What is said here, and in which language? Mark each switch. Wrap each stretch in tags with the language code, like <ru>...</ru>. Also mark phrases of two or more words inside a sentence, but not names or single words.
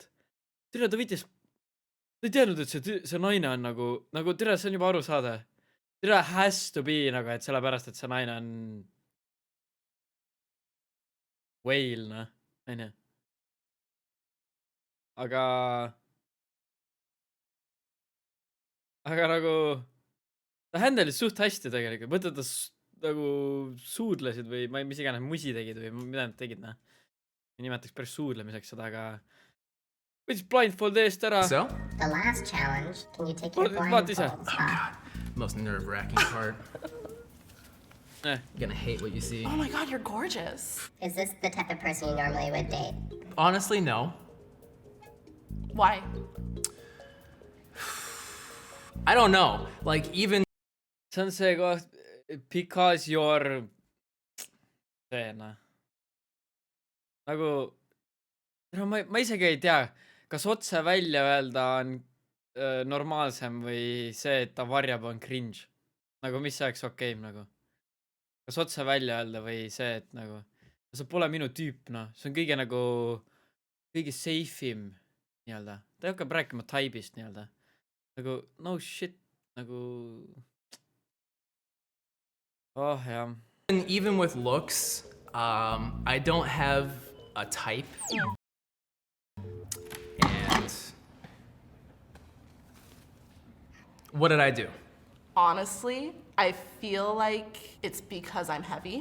<et>Tere, ta võttis, ta ei teadnud, et see naine on nagu tere, see on juba aru saada. Tere,</et> <en>has to be</en> <et>nagu, et sellepärast, et see naine on whale, noh, onju. Aga nagu ta handle'is suht hästi tegelikult. Mõtled, ta nagu suudlesid või ma ei, mis iganes musi tegid või mida nad tegid, noh. Ei nimetaks päris suudlemiseks seda, aga võttis blindfold eest ära.</et> <en>So? The last challenge, can you take your</en> <et>Vaat ise.</et> <en>blindfolds off? Most nerve-wracking part. You're gonna hate what you see. Oh my god, you're gorgeous. Is this the type of person you normally would date? Honestly, no. Why? I don't know. Like even</en> <et>See on see koht,</et> <en>because you're</en> <et>see, noh. Nagu ma isegi ei tea, kas otse välja öelda on normaalsem või see, et ta varjab, on cringe. Nagu mis oleks okei, nagu. Kas otse välja öelda või see, et nagu see pole minu tüüp, noh. See on kõige safe'im nii-öelda. Ta hakkab rääkima type'ist nii-öelda. Nagu</et> <en>no shit,</en> <et>nagu oh jah.</et> <en>even with looks, I don't have a type, and what did I do? Honestly, I feel like it's because I'm heavy.</en>